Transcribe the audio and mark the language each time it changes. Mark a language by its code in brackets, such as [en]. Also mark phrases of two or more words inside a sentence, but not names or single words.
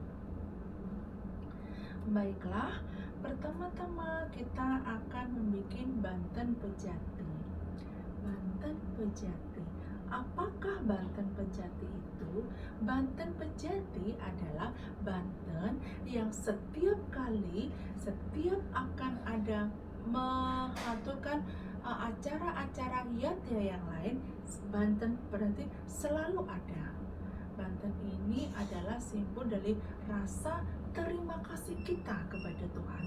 [id] Baiklah, pertama-tama kita akan membuat Banten Pejati. Banten Pejati, Apakah Banten Pejati itu? Banten Pejati adalah Banten yang setiap akan ada mengaturkan acara-acara yatnya yang lain, Banten berarti selalu ada. Banten ini adalah simbol dari rasa terima kasih kita kepada Tuhan.